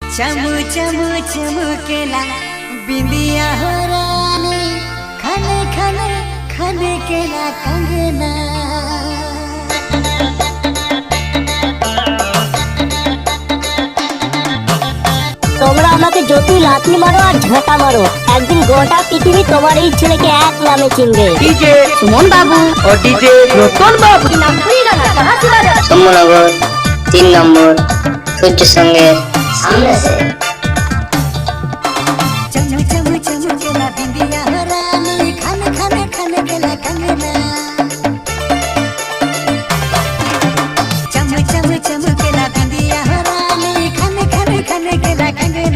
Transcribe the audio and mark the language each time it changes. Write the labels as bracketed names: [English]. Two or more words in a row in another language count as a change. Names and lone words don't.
[Bhojpuri] चमु चमु चमकेला बिंदिया हो रानी खने खने खने केला कंगना। [Bangla] তোমরা আমাকে যতই লাথি মারো আর ঝাঁটা মারো, একদিন গোটা পৃথিবী তোমার এই ছেলেকে এক নামে চিনবে। ডিজে সুমন বাবু ও ডিজে রতন বাবু। সোমনগর 3 নম্বর সূর্য সঙ্গে সামনে से। [Bhojpuri] चमु चमु चमकेला बिंदिया हो रानी खने खने खने केला कंगना। चमु चमु चमकेला बिंदिया हो रानी खने खने खने केला कंगना।